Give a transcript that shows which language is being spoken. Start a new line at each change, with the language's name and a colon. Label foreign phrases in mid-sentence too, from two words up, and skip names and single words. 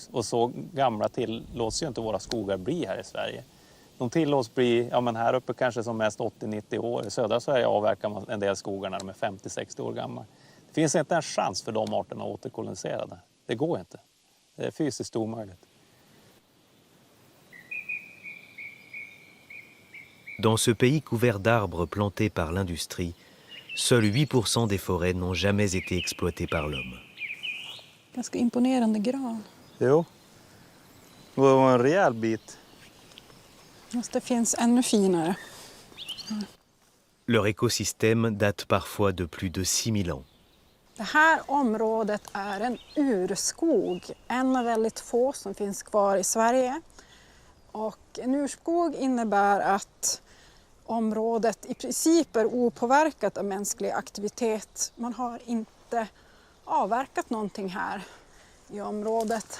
Swedish: Och så gamla tillåts ju inte våra skogar bli här i Sverige. De tillåts bli, ja men här uppe kanske som mest 80-90 år. I södra Sverige avverkar man en del skogar när de är 50-60 år gamla. Det finns inte en chans för de arterna att återkolonisera det. Det går inte. Det är fysiskt omöjligt.
French: Dans ce pays couvert d'arbres plantés par l'industrie, seuls 8% des forêts n'ont jamais été exploitées par l'homme.
Swedish: Ganska imponerande gran. Jo, det var en rejäl bit. Fast det finns ännu finare.
French: Leur écosystème date parfois de plus de 6000 ans.
Swedish: Det här området är en urskog, en av väldigt få som finns kvar i Sverige. Och en urskog innebär att området i princip är opåverkat av mänsklig aktivitet. Man har inte avverkat någonting här i området.